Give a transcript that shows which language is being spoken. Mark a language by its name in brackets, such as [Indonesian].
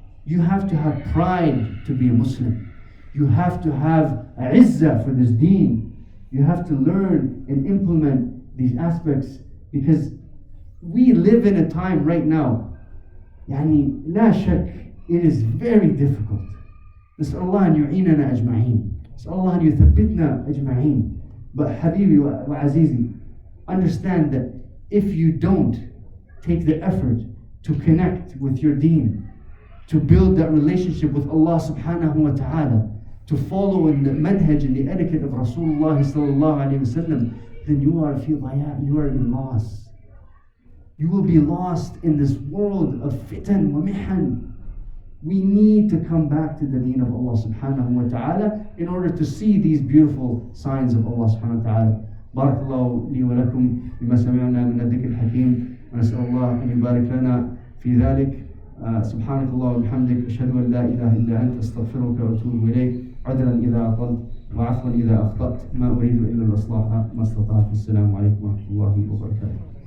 [English] You have to have pride to be a Muslim. You have to have izzah for this deen. You have to learn and implement these aspects because we live in a time right now, [Arabic] يعني لا شك, [English] it is very difficult. [Arabic] نسأل الله أن يعيننا أجمعين. نسأل الله أن يثبتنا أجمعين. [English] But [Arabic] حبيبي وعزيزي, [English] understand that if you don't take the effort to connect with your deen, to build that relationship with Allah subhanahu wa ta'ala, to follow in the manhaj and the etiquette of Rasulullah sallallahu alayhi wasallam, then you are in loss. You will be lost in this world of fitan wa mihan. We need to come back to the deen of Allah subhanahu wa ta'ala in order to see these beautiful signs of Allah subhanahu wa ta'ala. [Arabic] بارك الله لي ولكم بما سمعنا من الذكر الحكيم ونسأل الله أن يبارك لنا في ذلك. سبحانك الله وبحمدك أشهد أن لا إله إلا أنت أستغفرك وأتوب إليك. عذرا إذا أطلت وعفوا إذا أخطأت ما أريد إلا الإصلاح ما استطعت. السلام عليكم ورحمة الله وبركاته.